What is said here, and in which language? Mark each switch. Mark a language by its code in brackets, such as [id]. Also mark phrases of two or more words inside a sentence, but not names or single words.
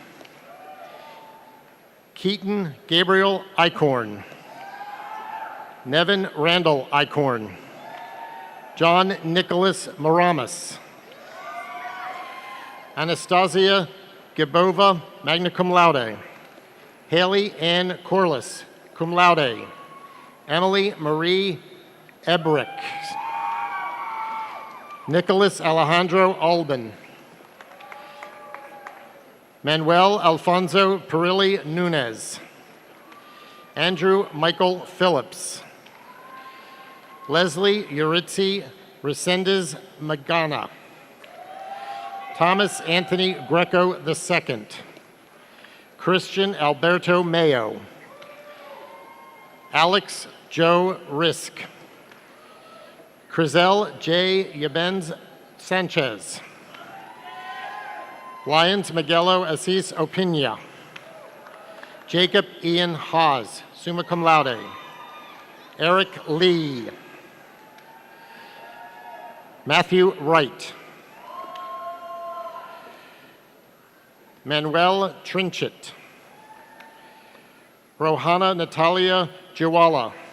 [en] Keaton Gabriel Eichhorn. Nevin Randall Icorn. John Nicholas Moramis. Anastasia Gibova, [la] magna cum laude. [en] Haley Ann Corliss, [la] cum laude. [en] Emily Marie Ebrick. Nicholas Alejandro Alban. Manuel Alfonso Perilli Nunez. Andrew Michael Phillips. Leslie Yuritsi Resendez Magana. Thomas Anthony Greco II. Christian Alberto Mayo. Alex Joe Risk. Crizel J. Yabenz Sanchez. Lyons Miguelo Assis Opina. Jacob Ian Hawes, [la] summa cum laude. [en] Eric Lee. Matthew Wright. Manuel Trinchet. Rohana Natalia Jawala.